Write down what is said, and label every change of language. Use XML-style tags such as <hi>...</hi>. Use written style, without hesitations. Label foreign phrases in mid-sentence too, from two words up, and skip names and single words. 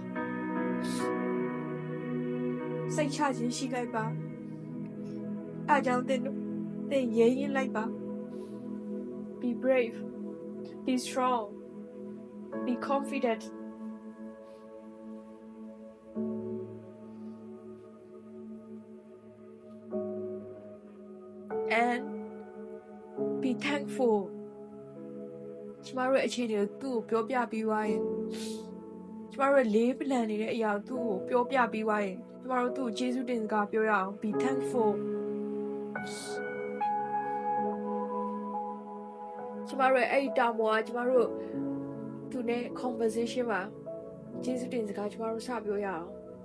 <my>စိတ်ချခြင်းရှိလိုက်ပါအားကြောင့်တင်ရဲရင်လိုက်ပါ</my> <en>be brave be strong be confident and be thankful</en> <my>ကျမတို့ရဲ့အခြေအနေကိုသူ့ကိုပြောပြပြီးသွားရင်ကျမတို့ရဲ့လေးပလန်နေတဲ့အရာကိုသူ့ကိုပြောပြပြီးသွားရင်ကျမတို့သူ့ကိုကျေးဇူးတင်စကားပြောရအောင်</my> <en>be thankful</en> <my>ကျမတို့ရဲ့အဲ့ဒီတာမောကကျမတို့သူနဲ့ conversation မှာကျေးဇူးတင်စကားကျမတို့စပြောရအောင်</my>